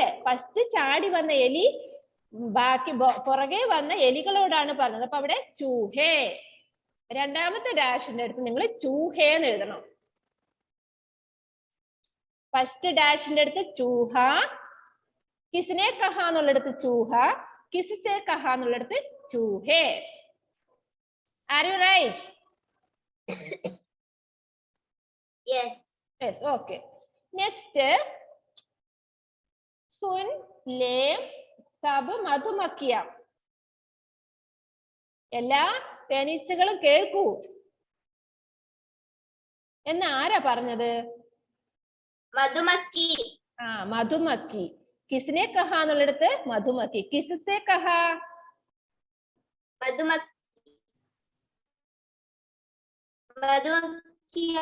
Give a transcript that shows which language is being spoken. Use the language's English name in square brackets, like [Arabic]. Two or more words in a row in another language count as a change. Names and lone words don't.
[Malayalam] ഫസ്റ്റ് ചാടി വന്ന എലി ബാക്കി പുറകെ വന്ന എലികളോടാണ് പറഞ്ഞത്. അപ്പൊ അവിടെ ചൂഹേ. രണ്ടാമത്തെ ഡാഷിന്റെ അടുത്ത് നിങ്ങൾ ചൂഹേ എന്ന് എഴുതണം. ഫസ്റ്റ് ഡാഷിന്റെ അടുത്ത് ചൂഹ, [Hindi] किसने कहा [Malayalam] എന്നുള്ളിടത്ത് ചൂഹ, [Hindi] किससे कहा [Malayalam] എന്നുള്ളിടത്ത് ചൂഹേ. [English] are you right? yes yes okay. next [Hindi] सुन ले सब मधुमक्खियां. [Malayalam] എല്ലാ തേനീച്ചകളും കേൾക്കൂ എന്ന് ആരാ പറഞ്ഞത്? [Hindi] मधुमक्खी [Malayalam] ആ മധുമക്കി. [Hindi] किसने कहा [Malayalam] എന്നുള്ളിടത്ത് മധുമക്കി. [Hindi] किससे कहा? मधुमक्खिया.